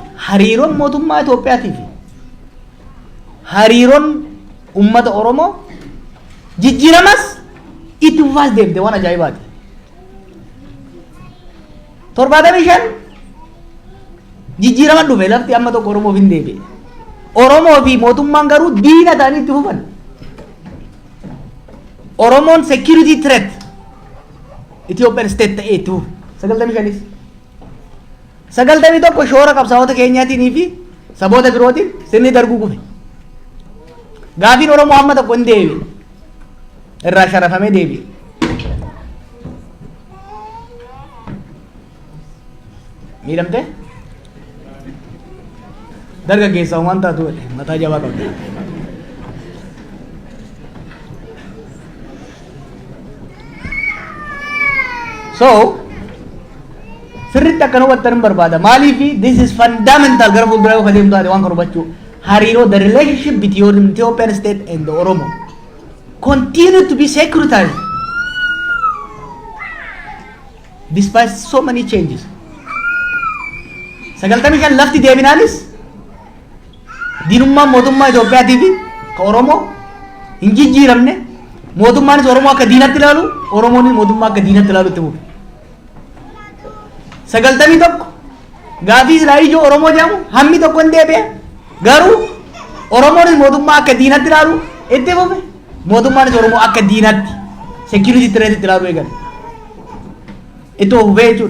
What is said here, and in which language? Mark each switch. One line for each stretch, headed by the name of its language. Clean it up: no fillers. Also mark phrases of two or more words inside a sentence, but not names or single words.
Oromo: Hariiroon mootummaa Itoophiyaatii fi hariiroon uummata Oromoo jijjiiramas itti fufaas deemte waan ajaa'ibaati. 75 jijjiirama dhufe lafti amma tokko Oromoof hin deebi'e. Oromoo fi mootummaan garuu diina ta'anii itti fufan. Oromoon
English: security threat Ethiopian state
Oromo: ta'ee itti fufe. 95 91 shoora qabsaa'ota keenyaatiin fi saboota birootiin sirni darguu kufe. Gaafiin Oromoo amma tokko hin deebi'e. Irraa sharafamee deebi'e. Miidhamte? Dargaggeessa waan taatu mataa jabaa qabdi. So sirriitti akkana hubattan hin barbaada.
English: Maaliif this is fundamental
Oromo: gara fuulduraa yoo kadeemtu taate waan kan hubachuu hariiroo
English: the relationship between Ethiopian state and the Oromo continue to be securitized despite so many changes.
Oromo: 95 lafti deebinaanis diinummaan mootummaa Itoophiyaatii fi ka Oromoo hin jijjiiramne mootummaanis Oromoo akka diinatti ilaalu Oromoonis mootummaa akka diinatti ilaalu itti fufe. 91 gaafii silaa ijoo Oromoo jedhamu hammi tokko hin deebi'e garuu Oromoonis mootummaa akka diinatti ilaalu itti fufe mootummaanis Oromoo akka diinatti
English: security threat
Oromo: itti ilaalu eegale itti fufee jechuudha.